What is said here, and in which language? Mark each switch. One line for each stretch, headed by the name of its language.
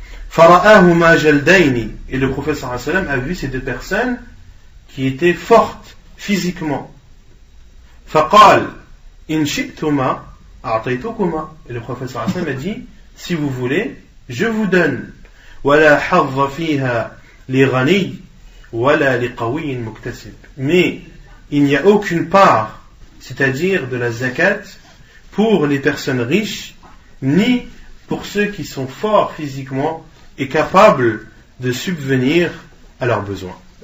Arabic: فرآهما جلدين.
French: Et le prophète
Arabic: sallallahu alayhi wa sallam
French: a vu ces deux personnes qui étaient fortes physiquement.
Arabic: فقال إن شئتما أعطيتكما.
French: Et le prophète
Arabic: sallallahu alayhi wa sallam
French: a dit, si vous voulez, je vous donne.
Arabic: ولا حظ فيها لغني ولا لقوي مكتسب.
French: Mais il n'y a aucune part, c'est-à-dire de la zakat, pour les personnes riches, ni pour ceux qui sont forts physiquement et capables de subvenir à leurs besoins.